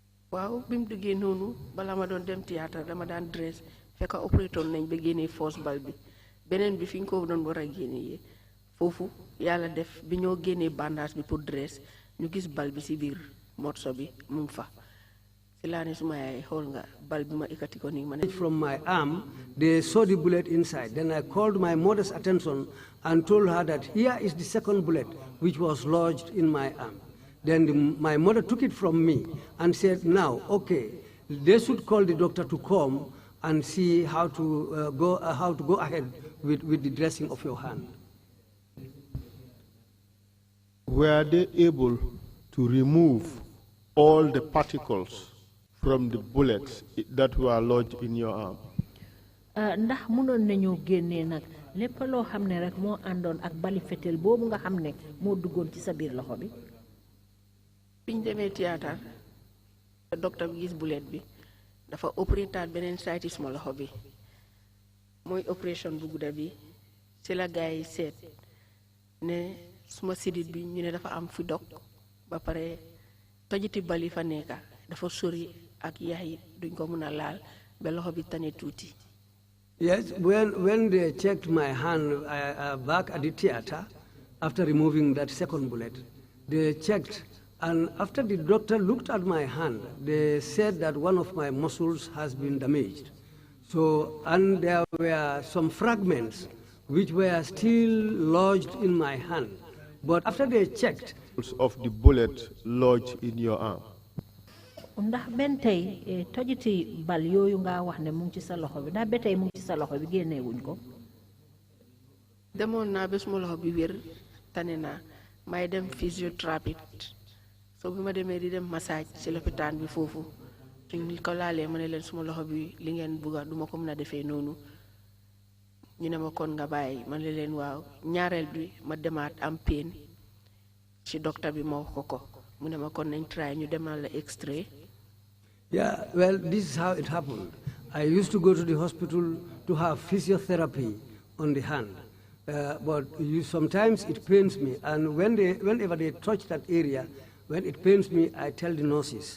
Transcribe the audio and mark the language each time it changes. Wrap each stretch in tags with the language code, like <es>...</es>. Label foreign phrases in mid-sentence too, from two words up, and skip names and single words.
<wo>waaw bi mu duggee noonu bala ma doon dem théâtre dama daan dress fekk opérateur nañ ba génnee force bal bi beneen bi fi ñu ko doon war a génnee foofu yàlla def bi ñoo génnee bandage bi pour dress ñu gis bal bi ci biir morceau bi mu ngi fa ci laa ne suma yaay xool nga bal bi ma ikkati ko nii ma ne</wo> <en>From my arm, they saw the bullet inside. Then I called my mother's attention and told her that here is the second bullet which was lodged in my arm. Then my mother took it from me and said, now, okay, they should call the doctor to come and see how to go ahead with the dressing of your hand. Were they able to remove all the particles from the bullets that were lodged in your arm?</en> <wo>ndax mënoon nañu génnee nag lépp loo xam ne rek moo àndoon ak bali fetel boobu nga xam ne moo duggoon ci sa biir loxo bi. biñ demee théâtre docteur bi gis bullet bi dafa opérateur beneen site suma loxo bi mooy opération bu gudda bi ci la gars yi seet ne suma sidit bi ñu ne dafa am fi dog ba pare tojiti bali fa nekka dafa sori ak yax yi duñ ko mën a laal ba loxo bi tane tuuti.</wo> <en>Yes, when they checked my hand back at the theater, after removing that second bullet, they checked, and after the doctor looked at my hand, they said that one of my muscles has been damaged. So, and there were some fragments which were still lodged in my hand. But after they checked, of the bullet lodged in your arm.</en> <wo>ndax ben tey tojiti bal yooyu nga wax ne mu ngi ci sa loxo bi ndax ba tey mu ngi ci sa loxo bi génnee wuñ ko. demoon naa ba suma loxo bi wér tane naa may dem physiothérapie so bi ma demee di dem massage ci lopitaan bi foofu suñ ko laalee ma ne leen suma loxo bi li ngeen bugga duma ko mën a defee noonu ñu ne ma kon nga bàyyi ma ne leen waaw ñaareel bi ma demaat am pain ci docteur bi ma wax ko mu ne ma kon nañ try ñu demal la x-ray.</wo> <en>Yeah, well, this is how it happened. I used to go to the hospital to have physiotherapy on the hand. But sometimes it pains me, and whenever they touch that area, when it pains me, I tell the nurses.</en>